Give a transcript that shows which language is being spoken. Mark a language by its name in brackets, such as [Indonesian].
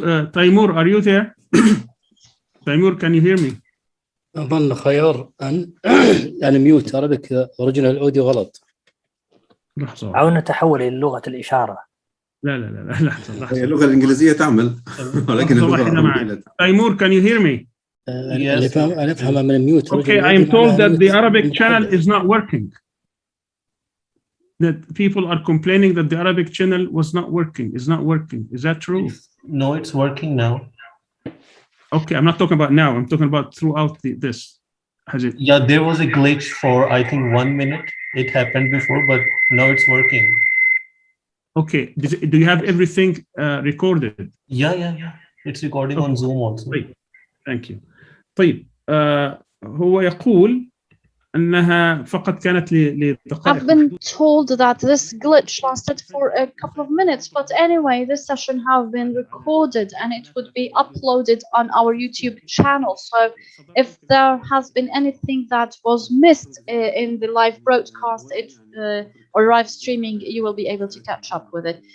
[English] تيمور, are you there? تيمور, can you hear me? [Arabic] أظن خيار أن يعني ميوت [English] Arabic original audio [Arabic] غلط. لحظة. أو نتحول إلى لغة الإشارة. لا لحظة. هي اللغة الإنجليزية تعمل ولكن اللغة العربية. [English] تيمور, can you hear me? Yes. [Arabic] أنا أفهم من ميوت. [English] Okay, I am told that the Arabic channel is not working. That people are complaining that the Arabic channel was not working. Is not working. Is that true? No, it's working now. Okay, I'm not talking about now. I'm talking about throughout this. Has it? Yeah, there was a glitch for I think 1 minute. It happened before, but now it's working. Okay. Do you have everything recorded? Yeah. It's recording on Zoom also. Thank you. [Arabic] طيب هو يقول أنها فقط كانت لدقائق. [English] I've been told that this glitch lasted for a couple of minutes, but anyway, this session have been recorded and it would be uploaded on our YouTube channel. So if there has been anything that was missed in the live broadcast or live streaming, you will be able to catch up with it.